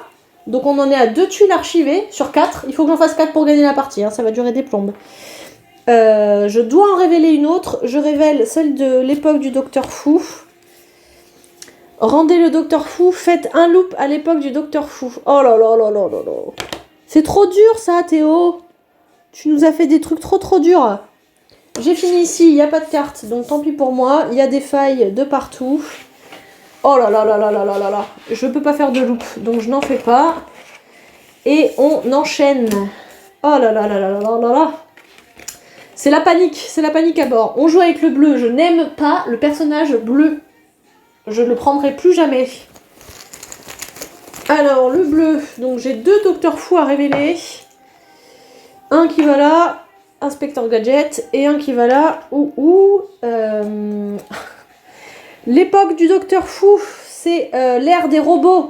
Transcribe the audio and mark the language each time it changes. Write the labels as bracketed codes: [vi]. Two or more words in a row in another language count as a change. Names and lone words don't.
[fr] Donc on en est à 2 tuiles archivées sur 4. Il faut que j'en fasse 4 pour gagner la partie, hein. Ça va durer des plombes. Je dois en révéler une autre. Je révèle celle de l'époque du Docteur Fou. Rendez le Docteur Fou, faites un loop à l'époque du Docteur Fou. Oh là là là là là là. C'est trop dur ça, Théo. Tu nous as fait des trucs trop durs. J'ai fini ici, il n'y a pas de carte, donc tant pis pour moi. Il y a des failles de partout. Oh là là là là là là là là. Je peux pas faire de loop, donc je n'en fais pas. Et on enchaîne. Oh là là là là là là là. C'est la panique à bord. On joue avec le bleu, je n'aime pas le personnage bleu. Je ne le prendrai plus jamais. Alors, le bleu, donc j'ai 2 Docteurs Fous à révéler. Un qui va là, Inspecteur Gadget, et un qui va là, l'époque du Docteur Fou, c'est l'ère des robots.